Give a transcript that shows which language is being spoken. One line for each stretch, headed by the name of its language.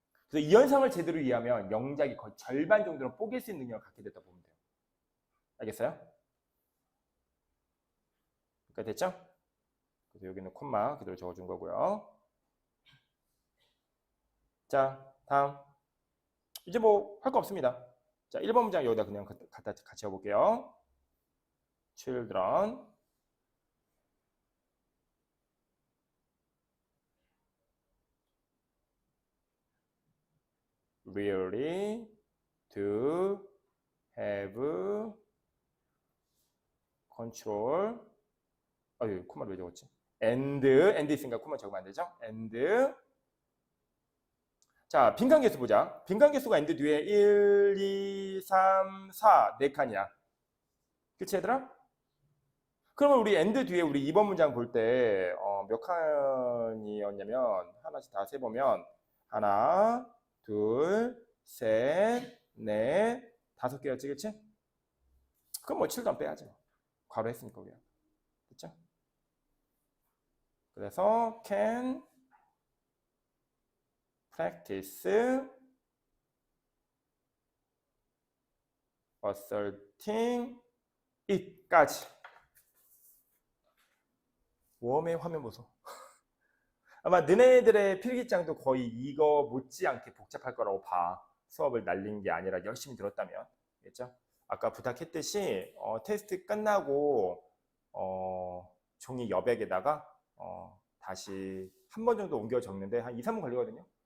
Korean: 그래서 이 현상을 제대로 이해하면 영작이 거의 절반 정도는 뽀갤 수 있는 능력을 갖게 됐다 보면 돼요. 알겠어요? 그러니까 됐죠? 그래서 여기는 콤마 그대로 적어준 거고요. 자, 다음. 이제 뭐 할 거 없습니다. 자, 1번 문장 여기다 그냥 같이 해볼게요.
English: children really do have control.
Korean: 아유, 코마를 왜 적었지? and 있으니까 코마 적으면 안 되죠?
English: and.
Korean: 자, 빈칸계수 보자. 빈칸계수가 and 뒤에 1, 2, 3, 4 4칸이야. 그치 얘들아? 그러면 우리 and 뒤에 우리 2번 문장 볼 때 몇 칸이었냐면 하나씩 다 세보면 하나, 둘, 셋, 넷, 5개였지, 그치? 그럼 뭐 7도 안 빼야죠. 괄호 했으니까 우리가. 됐죠? 그래서
English: can practice asserting it
Korean: 까지. 웜의 화면 보소. 아마 너네들의 필기장도 거의 이거 못지않게 복잡할 거라고 봐. 수업을 날린 게 아니라 열심히 들었다면. 알겠죠? 아까 부탁했듯이 테스트 끝나고 종이 여백에다가 다시 한 번 정도 옮겨 적는데 한 2, 3분 걸리거든요.